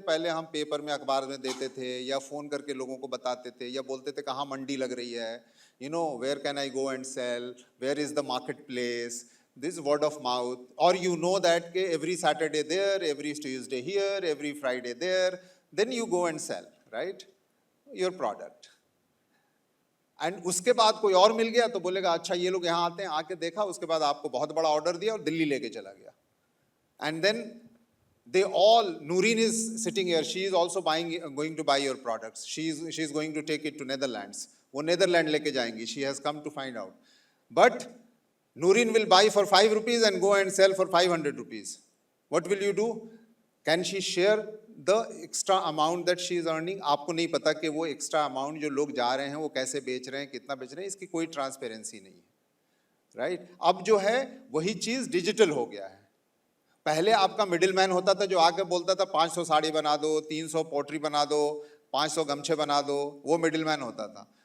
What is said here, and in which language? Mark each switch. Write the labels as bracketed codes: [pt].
[hi] पहले हम पेपर में, अखबार में देते थे, या फोन करके लोगों को बताते थे, या बोलते थे कहाँ मंडी लग रही है, [en] Where can I go and sell, where is the market place, this word of mouth, or that every Saturday there, every Tuesday here, every Friday there, then you go and sell, right, your product. [hi] And उसके बाद कोई और मिल गया तो बोलेगा अच्छा ये लोग यहाँ आते हैं, आके देखा, उसके बाद आपको बहुत बड़ा ऑर्डर दिया और दिल्ली लेके चला गया। [en] And then they all, Nooreen is sitting here, she is also going to buy your products, she is going to take it to Netherlands, [hi] वो नेदरलैंड लेके जाएंगी, [en] she has come to find out, but Nooreen will buy for 5 rupees and go and sell for 500 rupees. What will you do? Can she share the extra amount that she is earning? [hi] आपको नहीं पता कि वो extra amount जो लोग जा रहे हैं वो कैसे बेच रहे हैं, कितना बेच रहे हैं, इसकी कोई ट्रांसपेरेंसी नहीं है, राइट? अब जो है वही चीज डिजिटल हो गया है। पहले आपका मिडिल मैन होता था जो आके बोलता था 500 साड़ी बना दो, 300 पोट्री बना दो, 500 गमछे बना दो, वो मिडिल मैन होता था।